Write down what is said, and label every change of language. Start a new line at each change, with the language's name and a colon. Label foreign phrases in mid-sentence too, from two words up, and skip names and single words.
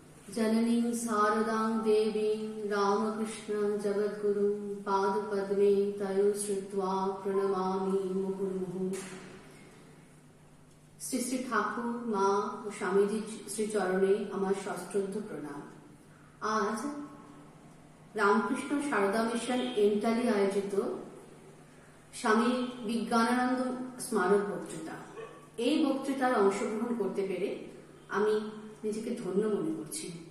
Sanskrit: जननीं शारदां देवीं रामकृष्णं जगद्गुरुं पादपद्मे तयो श्रुत्वा प्रणमामि मुहुर्मुहुः।
Bangla: শ্রী শ্রী ঠাকুর মা ও স্বামীজি শ্রীচরণে আমার সশ্রদ্ধ প্রণাম। আজ রামকৃষ্ণ সারদা মিশন এন্টালি আয়োজিত স্বামী বিজ্ঞানানন্দ স্মারক বক্তৃতা, এই বক্তৃতার অংশগ্রহণ করতে পেরে আমি নিজেকে ধন্য মনে করছি।